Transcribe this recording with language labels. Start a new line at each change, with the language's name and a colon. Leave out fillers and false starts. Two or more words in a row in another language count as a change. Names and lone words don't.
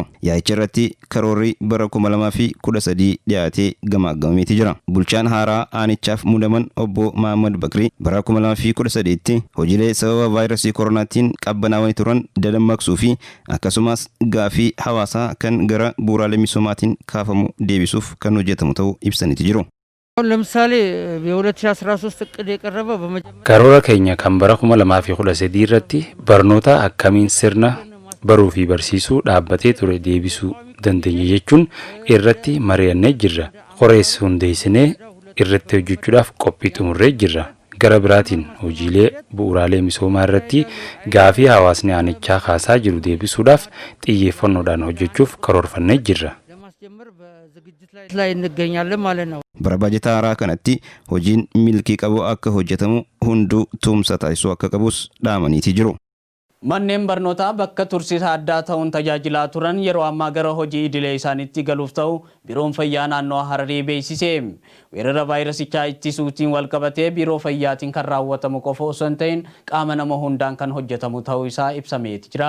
Oromo: Yaa'icha irratti karoorri bara 2013 dhiyaatee gamaagamameeti jira. Bulchaan haaraa aanichaaf muudaman obbo Mahammad Bakrii bara 2013tti hojiilee sababa vaayirasii koronaatiin qabbanaawanii turan dadammaqsuu fi akkasumas gaafii hawaasaa kan gara bu'uuraalee misoomaatiin kaafamu deebisuuf kan hojjetamu ta'uu ibsaniiti jiru.
Amharic: ለምሳሌ የ2013 እቅድ የቀረበው
Oromo: karoora keenya kan bara 2013 irratti barnoota akkamiin sirna baruu fi barsiisuu dhaabbatee ture deebisuu dandeenya jechuun irratti mari'annee jirra. Qorees hundeessinee irratti hojjechuudhaaf qophii xumurree jirra. Gara biraatiin hojiilee bu'uuraalee misoomaa irratti gaafii hawaasni aanichaa kaasaa jiru deebisuudhaaf xiyyeeffannoodhaan hojjechuuf karoorfannee jirra.
Amharic: ላይ እንገኛለን ማለት ነው።
Oromo: Bara baajataa haaraa kanatti hojiin milkii qabu akka hojjetamu hunduu tumsa taasisuu akka qabus dhaamaniiti jiru. Manneen barnootaa bakka tursiisa addaa ta'uun tajaajilaa turan yeroo ammaa gara hojii idilee isaaniitti galuuf ta'u biiroon fayyaa naannoo Hararii beeksise. Weerara vaayirasichaa ittisuutiin wal qabatee biiroo fayyaatiin kan raawwatamu qofa osoo hin ta'in qaama nama hundaan kan hojjetamu ta'uu isaa ibsameeti jira.